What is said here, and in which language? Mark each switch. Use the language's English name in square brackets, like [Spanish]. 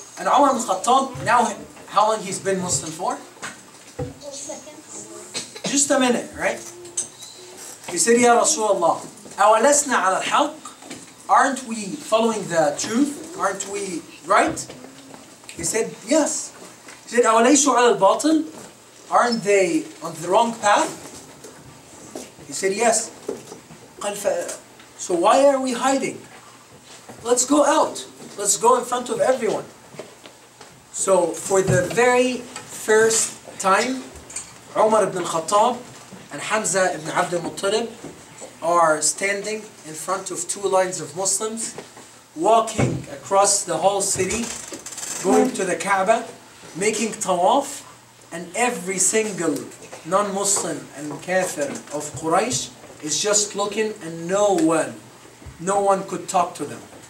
[English] And Umar ibn Khattab, now how long he's been Muslim for? Just a minute, right? He said, Ya Rasulullah, [Arabic] أَوَلَسْنَا عَلَى الْحَقِّ? [English] Aren't we following the truth? Aren't we right? He said, yes. He said, [Arabic] أَوَلَيْسُوا عَلَى الْبَاطِلِ? [English] Aren't they on the wrong path? He said, yes. So why are we hiding? Let's go out. Let's go in front of everyone. So for the very first time, Umar ibn Khattab and Hamza ibn Abdul Muttalib are standing in front of two lines of Muslims, walking across the whole city, going to the Kaaba, making tawaf, and every single non-Muslim and kafir of Quraysh is just looking, and no one could talk to them.